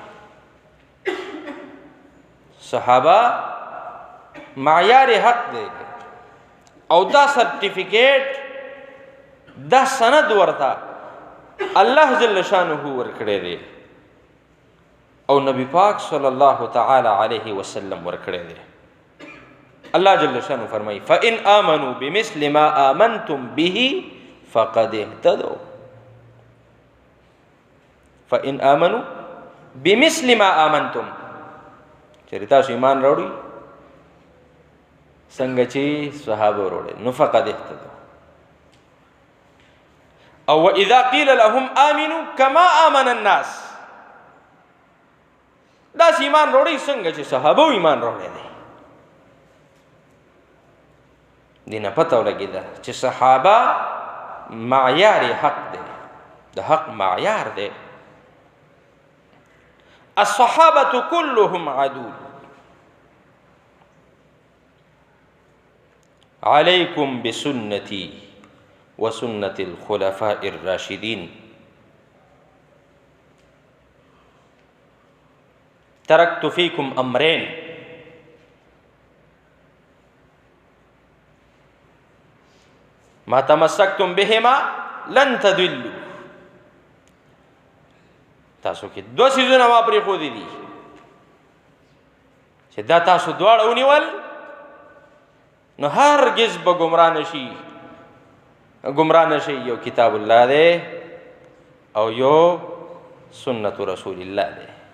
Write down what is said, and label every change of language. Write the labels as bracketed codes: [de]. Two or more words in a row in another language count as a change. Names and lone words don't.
[ps] صحابه معیار حق دی او دا سرټیفیکیټ دا سند ورته الله جل شانه ورکړی دی او نبی پاک [ar] صلی الله تعالی علیه وسلم [ps] ورکړی دی. [ar] الله جل شانه فرمایي فإن آمنوا بمثل ما آمنتم به فقد اهتدوا. فإن آمنوا بمثل ما آمنتم [ps] چېرې تاسو ایمان راوړئ څنګه چې صحابه وروړي نو [ar] فقد اهتدوا. [ps] او [ar] واذا قيل لهم آمنوا كما آمن الناس [ps] داس ایمان وروړي څنګه چې صحابه ایمان وروړي دي. دینه پته ولګېده چې صحابه معیار حق دی، د حق معیار دی. [ar] الصحابة كلهم عدول عليكم بسنتي وسنة الخلفاء الراشدين. تركت فيكم أمرين ما تمسكتم بهما لن تضلوا. [ps] تاسو کې دو سيزونه ما پرېښودي دي چې دا تاسو دواړه ونیول نو هرگز به ګمراه نشي. یو کتاب الله دی او یو سنت رسول الله دی.